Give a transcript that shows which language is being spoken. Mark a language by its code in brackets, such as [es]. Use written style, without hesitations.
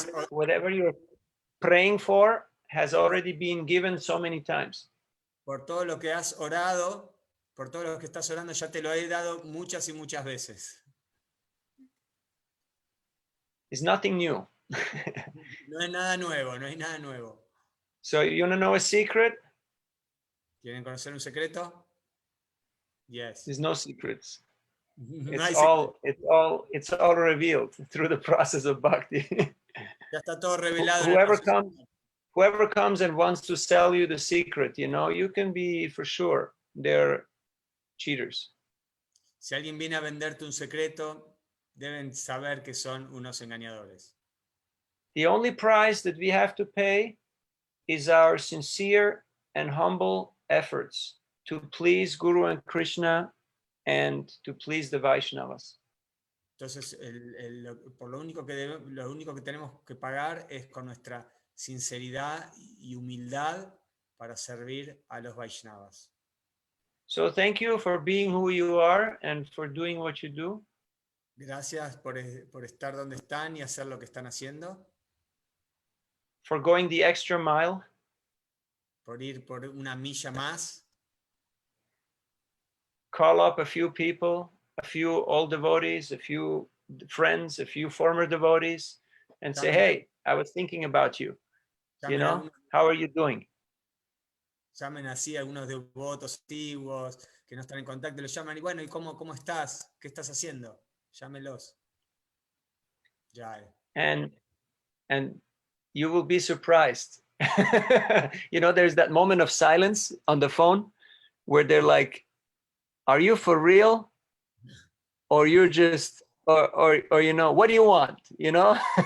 [en] whatever you're praying for has already been given so many times. [es] Por todo lo que has orado, por todo lo que estás orando, ya te lo he dado muchas y muchas veces. [en] It's nothing new. [es] No es nada nuevo, no hay nada nuevo. [en] So you want to know a secret? [es] ¿Quieren conocer un secreto? [en] Yes. There's no secrets. No it's all revealed through the process of bhakti. [es] Ya está todo revelado. [en] Whoever comes and wants to sell you the secret, you know, you can be for sure they're cheaters. [es] Si alguien viene a venderte un secreto, deben saber que son unos engañadores. [en] The only price that we have to pay is our sincere and humble efforts to please Guru and Krishna and to please the Vaishnavas. [es] Entonces, lo único que tenemos que pagar es con nuestra sinceridad y humildad para servir a los Vaishnavas. [en] So thank you for being who you are and for doing what you do. [es] Gracias por estar donde están y hacer lo que están haciendo. [en] For going the extra mile. [es] Por ir por una milla más. [en] Call up a few people, a few old devotees, a few friends, a few former devotees, and say, hey, I was thinking about you. You know, how are you doing? [es] Llamen así a algunos devotos antiguos que no están en contacto, los llaman y bueno, ¿y cómo estás? ¿Qué estás haciendo? Llámelos. Ya. [en] And you will be surprised. You know, there's that moment of silence on the phone where they're like, are you for real? Or you're just, or you know, what do you want? You know?